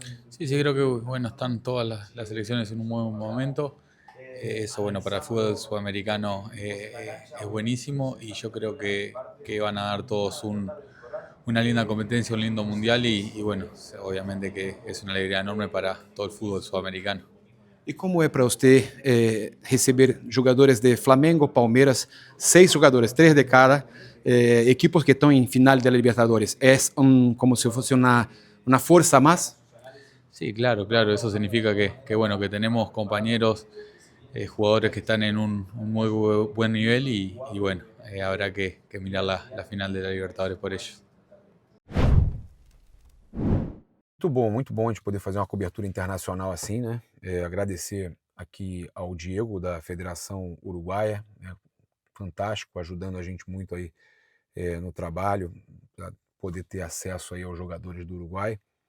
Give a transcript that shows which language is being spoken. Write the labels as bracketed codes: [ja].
[es] Sí, sí, creo que bueno, están todas las selecciones en un buen momento. Eso, bueno, para el fútbol sudamericano es buenísimo y yo creo que van a dar todos una linda competencia, un lindo mundial y bueno, obviamente que es una alegría enorme para todo el fútbol sudamericano. [pt] E como é para você receber jogadores de Flamengo, Palmeiras, 6 jogadores, 3 de cada, equipos que estão em final da Libertadores? É como se fosse uma força a mais? [es] Sí, claro, claro, eso significa bueno, que tenemos compañeros, jugadores que están en un muy buen nivel y bueno, habrá que mirar la final de la Libertadores por ellos. [pt] Muito bom a gente poder fazer uma cobertura internacional assim, né? Agradecer aqui ao Diego, da Federação Uruguaia, né? Fantástico, ajudando a gente muito aí no trabalho, para poder ter acesso aí aos jogadores do Uruguai.